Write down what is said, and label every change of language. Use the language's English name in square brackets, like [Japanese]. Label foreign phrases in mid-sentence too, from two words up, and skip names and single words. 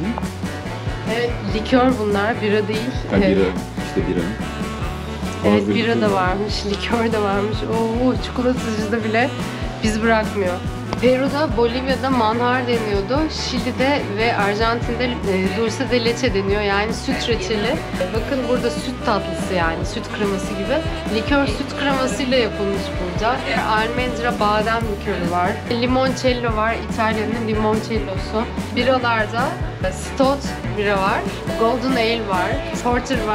[Turkish] Evet, likör bunlar, bira değil. Bira, işte bira. Evet, Bazı bira da likör varmış, likör de varmış. Oo, çikolatacıda bile biz bırakmıyor. Peru'da, Bolivya'da manjar deniyordu. Şili'de ve Arjantin'de [Spanish] dulce de leche [Turkish] deniyor. Yani süt reçeli. Bakın burada süt tatlısı, yani süt kreması gibi. Likör süt kremasıyla yapılmış burada. Almendra badem likörü var. Limoncello var, İtalya'nın limoncellosu. Biralarda Stout bira var. [English] Golden Ale [Turkish] var. Porter var.